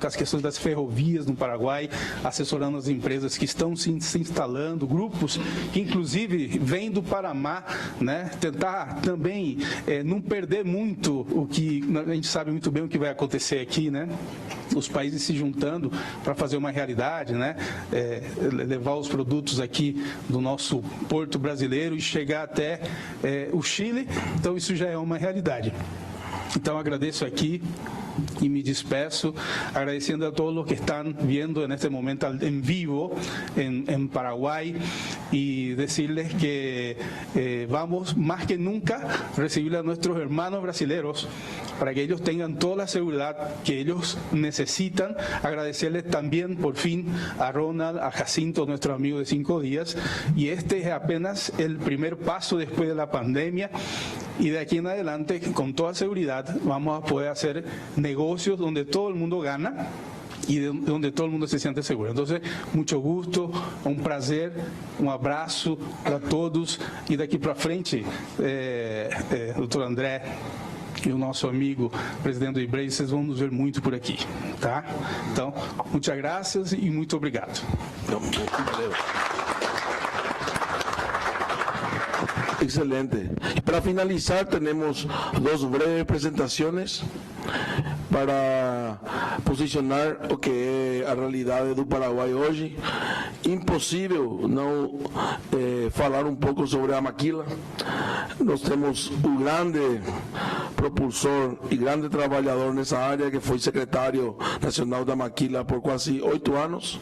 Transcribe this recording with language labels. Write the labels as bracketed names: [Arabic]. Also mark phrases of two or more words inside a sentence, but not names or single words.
[Portuguese] as questões das ferrovias no Paraguai, assessorando as empresas que estão se instalando, grupos que inclusive vêm do Panamá, tentar também não perder muito o que a gente sabe muito bem o que vai acontecer aqui, os países se juntando para fazer uma realidade, levar os produtos aqui do nosso porto brasileiro e chegar até o Chile. Então isso já é uma realidade. Então agradeço aqui [Spanish] y [Portuguese] me despeço [Spanish] agradeciendo a todos los que están viendo en este momento en vivo en Paraguay y decirles que vamos más que nunca a recibir a nuestros hermanos brasileños para que ellos tengan toda la seguridad que ellos necesitan. Agradecerles también por fin a Ronald, a Jacinto, nuestro amigo de 5 días, y este es apenas el primer paso después de la pandemia, y de aquí en adelante con toda seguridad vamos a poder hacer negocios donde todo el mundo gana y donde todo el mundo se siente seguro. Entonces, mucho gusto, [Portuguese] un prazer, un abraço para todos, e daqui para frente, doutor André e o nosso amigo presidente do Ibrey, vocês vão nos ver muito por aqui, tá? Então, muitas graças e muito obrigado. Valeu. Excelente. [Spanish] Y para finalizar tenemos 2 breves presentaciones para posicionar [Portuguese] o que é a realidade do Paraguai hoje. Impossível não falar um pouco sobre a maquila. Nós temos o grande propulsor e grande trabalhador nessa área, que foi secretário nacional da maquila por quase 8 anos.